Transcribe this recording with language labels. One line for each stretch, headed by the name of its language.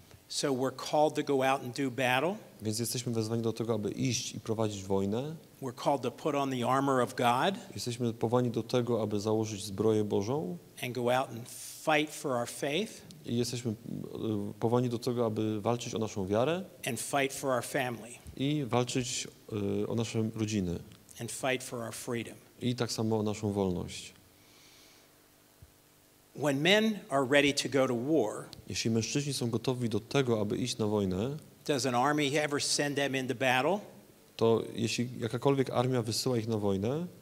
English: So we're called to go out and do battle.
Polish: Więc jesteśmy wezwani do tego, aby iść i prowadzić wojnę.
English: We're called to put on the armor of God
Polish: Jesteśmy powołani do tego, aby założyć zbroję Bożą
English: and go out and fight for our faith
Polish: i jesteśmy powołani do tego, aby walczyć o naszą wiarę
English: and fight for our family
Polish: i walczyć o nasze rodziny
English: and fight for our freedom.
Polish: i tak samo o naszą wolność.
English: When men are ready to go to war,
Polish: Jeśli mężczyźni są gotowi do tego, aby iść na wojnę,
English: does an army ever send them into battle
Polish: to jeśli jakakolwiek armia wysyła ich na wojnę